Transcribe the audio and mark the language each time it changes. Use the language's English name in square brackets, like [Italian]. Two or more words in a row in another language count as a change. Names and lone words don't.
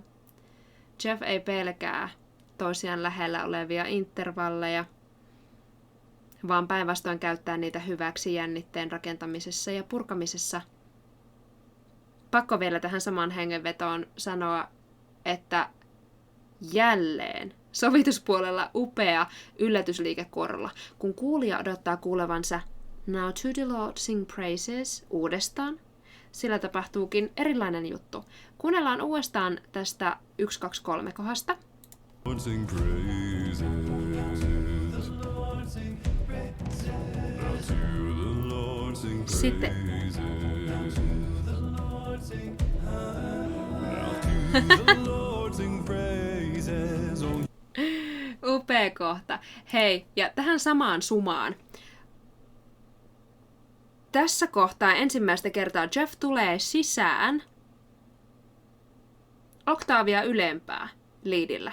[Finnish] Jeff ei pelkää toisiaan lähellä olevia intervalleja, vaan päinvastoin käyttää niitä hyväksi jännitteen rakentamisessa ja purkamisessa. Pakko vielä tähän samaan hengenvetoon sanoa, että jälleen sovituspuolella upea yllätysliike kuorolla, kun kuulija odottaa kuulevansa [English] Now to the Lord sing praises [Finnish] uudestaan. Sillä tapahtuukin erilainen juttu. Kuunnellaan uudestaan tästä 1, 2, 3 kohdasta. [English] Lord sing praises. Now to the Lord sing praises. [Finnish] Sitten upea kohta. Hei, ja tähän samaan sumaan tässä kohtaa ensimmäistä kertaa Jeff tulee sisään oktaavia ylempää liidillä.